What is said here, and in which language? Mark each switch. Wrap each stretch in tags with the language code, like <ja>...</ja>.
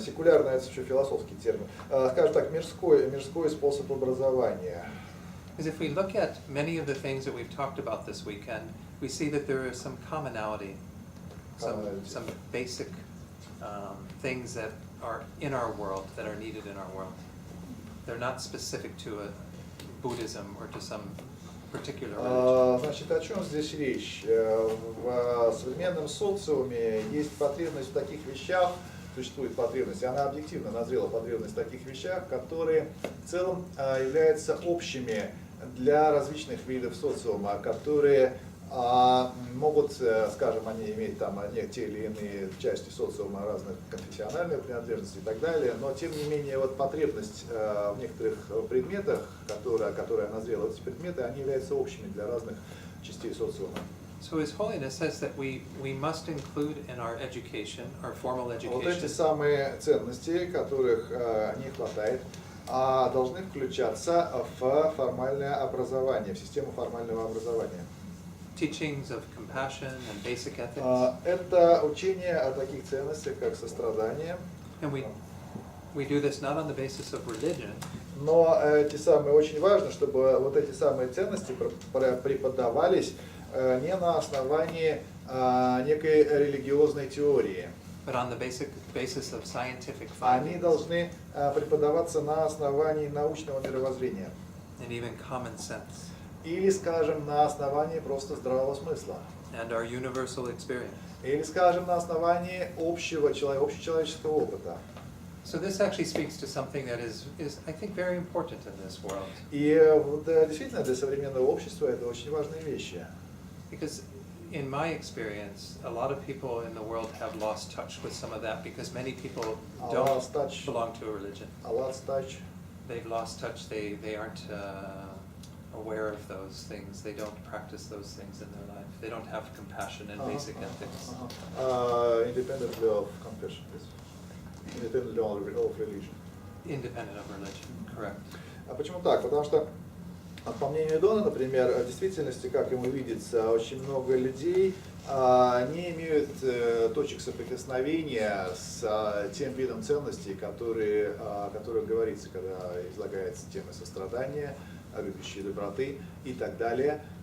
<ru>Секулярное — это еще философский термин. Скажем так, мирской способ образования.</ru> <en>Because if we look at many of the things that we've talked about this weekend, we see that there is some commonality, some basic things that are in our world, that are needed in our world. They're not specific to a Buddhism or to some particular religion.</en> <ru>Значит, о чем здесь речь? В современном социуме есть потребность в таких вещах, существует потребность, и она объективно назрела потребность в таких вещах, которые в целом являются общими для различных видов социума, которые могут, скажем, они иметь там те или иные части социума разных конфессиональной принадлежности и так далее, но тем не менее вот потребность в некоторых предметах, которая назрела, эти предметы, они являются общими для разных частей социума.</ru> <en>So His Holiness says that we must include in our education, our formal</en> <ru>Вот эти</ru> <en>education,</en> <ru>самые ценности, которых не хватает, должны включаться в формальное образование, в систему формального образования.</ru> <en>teachings of compassion and basic ethics.</en> <ru>Это учение о таких ценностях, как сострадание.</ru> <en>And we do this not on the basis of religion,</en> <ru>Но эти самые, очень важно, чтобы вот эти самые ценности преподавались не на основании некой религиозной теории.</ru> <en>but on the basis of scientific</en> <ru>Они</ru> <en>findings</en> <ru>должны преподаваться на основании научного мировоззрения.</ru> <en>and even common sense</en> <ru>Или, скажем, на основании просто здравого смысла.</ru> <en>and our universal experience.</en> <ru>Или, скажем, на основании общечеловеческого опыта.</ru> <en>So this actually speaks to something that is I think very important in this world.</en> <ru>И вот, действительно для современного общества это очень важные вещи.</ru> <en>Because in my experience, a lot of people in the world have lost touch with some of that because many people don't Lost touch. belong to a religion. A lost touch. They've lost touch, they aren't aware of those things, they don't practice those things in their life, they don't have compassion and basic ethics. Independently of compassion, yes. Independently of religion. Independent of religion, correct.</en> <ru>А почему так? Потому что, по мнению Дона, например, в действительности, как ему видится, очень много людей не имеют точек соприкосновения с тем видом ценностей, о которых говорится, когда излагается тема сострадания, любящей доброты и так далее.</ru>